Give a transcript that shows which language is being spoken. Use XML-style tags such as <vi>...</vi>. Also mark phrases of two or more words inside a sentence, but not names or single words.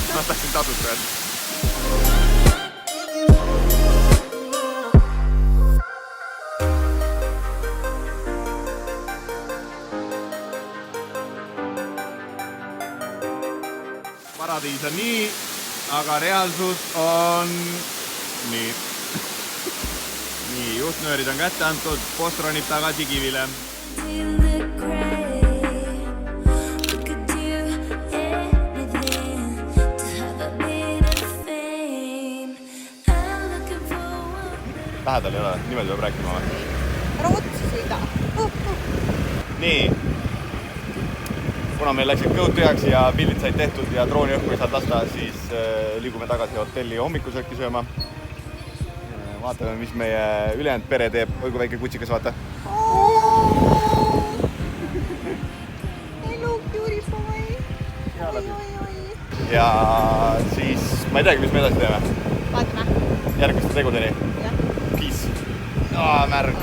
<et>Ma tahtsin tasuta öelda. Paradiis on nii, aga reaalsus on nii. Nii, juhtnöörid on kätte antud, post ronib tagasi kivile.</et> <en>You look great. We could do anything to have a bit of fame. I'm looking for one.</en> <et>Lähedal ei ole, niimoodi peab rääkima või? Ära otsa sõida. Nii. Kuna meil läksid kõhud tühjaks ja pildid said tehtud ja drooni õhku ei saanud lasta, siis liigume tagasi hotelli hommikusööki sööma. Vaatame, mis meie ülejäänud pere teeb. Oi kui väike kutsikas, vaata.</et> <en>Hello, beautiful.</en> <et>Ja siis ma ei teagi, mis me edasi teeme. Vaatame. Järgmiste tegudeni. Jah. Peace. Märg.</et>